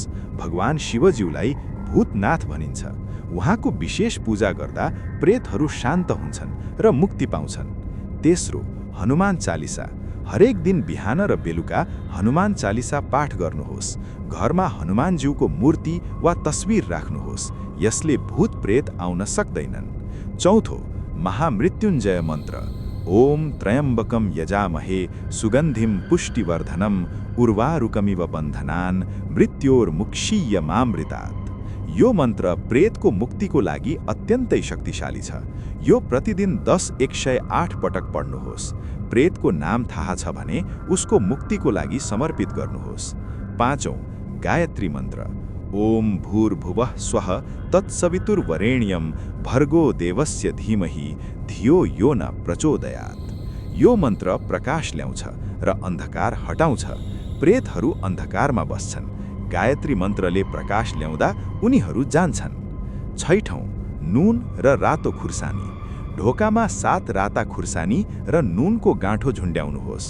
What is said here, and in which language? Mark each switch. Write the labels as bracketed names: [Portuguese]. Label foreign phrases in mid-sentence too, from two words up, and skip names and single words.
[Nepali] भगवान शिवज्यूलाई भूतनाथ भनिन्छ। उहाँको विशेष पूजा गर्दा प्रेतहरू शान्त हुन्छन् र मुक्ति पाउँछन्। तेस्रो, हनुमान चालिसा। हरेक दिन बिहान र बेलुका हनुमान चालिसा पाठ गर्नुहोस्। घरमा हनुमानज्यूको मूर्ति वा तस्बिर राख्नुहोस्। यसले भूत प्रेत आउन सक्दैनन्। चौथो, महामृत्युञ्जय मन्त्र। [Sanskrit] ओम त्र्यम्बकम यजामहे सुगन्धिम पुष्टिवर्धनम उर्वारुकमिव बन्धनान् मृत्योर्मुक्षीयमामृतात्। [Nepali] यो मन्त्र प्रेतको मुक्तिको लागि अत्यन्तै शक्तिशाली छ। यो प्रतिदिन 10-108 पटक पढ्नुहोस्। प्रेतको नाम थाहा छ भने उसको मुक्तिको लागि समर्पित गर्नुहोस्। पाँचौं, गायत्री मन्त्र। [Sanskrit] ओम भूर्भुवः स्वः तत्सवितुर्वरेण्यं भर्गो देवस्य धीमहि धियो यो न प्रचोदयात्। [Nepali] यो मन्त्र प्रकाश ल्याउँछ र अन्धकार हटाउँछ। प्रेतहरू अन्धकारमा बस्छन्। गायत्री मन्त्रले प्रकाश ल्याउँदा उनीहरू जान्छन्। छैठौं, नुन र रातो खुर्सानी। ढोकामा 7 राता खुर्सानी र नुनको गाँठो झुन्ड्याउनुहोस्।